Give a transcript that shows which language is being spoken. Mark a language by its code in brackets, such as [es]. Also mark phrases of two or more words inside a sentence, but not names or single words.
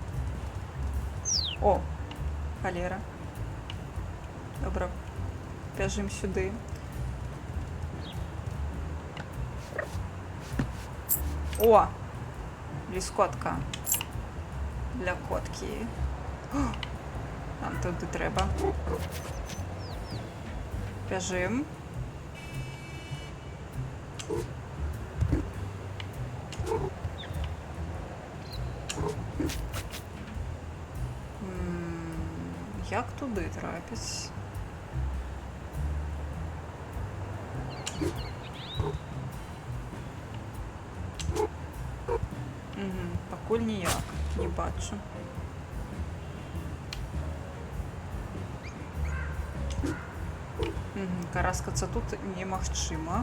[be] О, халера. Добра, бяжым сюды. О, ліскотка для коткі. [uk] Нам туди треба. Бяжым. Як туди трапіць? [be] Пакуль ніяк, не бачу. Караскацца тут немагчыма.